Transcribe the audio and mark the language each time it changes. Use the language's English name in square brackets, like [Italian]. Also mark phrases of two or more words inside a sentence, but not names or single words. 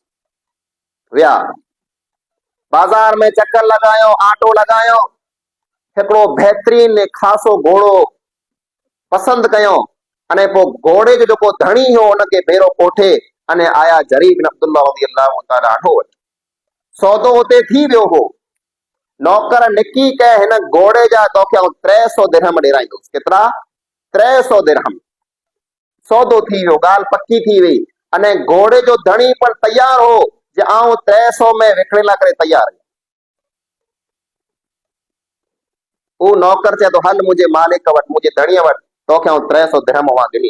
[Sindhi] विया बाज़ार में चक्कर लॻायो, आटो लॻायो, हिकिड़ो बहितरीन खासो घोड़ो पसंदि कयो, अने पोइ घोड़े जो जेको धणी हो उनखे भेरो कोठे अने आया जरीर बिन अब्दुल्ला [Arabic] رضي الله تعالى عنه [Sindhi] वटि। सौदो उते थी वियो हो। नौकर निकी कहे हिन घोड़े जा तोखे आउं 300 दिरहम ॾेराईंदुसि। केतिरा? 300 दिरहम। सौदो थी वियो, ॻाल्हि पक्की थी वई, अने घोड़े जो धणी पण तयार हो जे आउं 300 में विकिणे लाइ करे तयार आहियां। हू नौकर चए थो, हल मुंहिंजे मालिक वटि, मुंहिंजे धणीअ वटि, तोखे आउं 300 दिरहम वहां ॾिनी।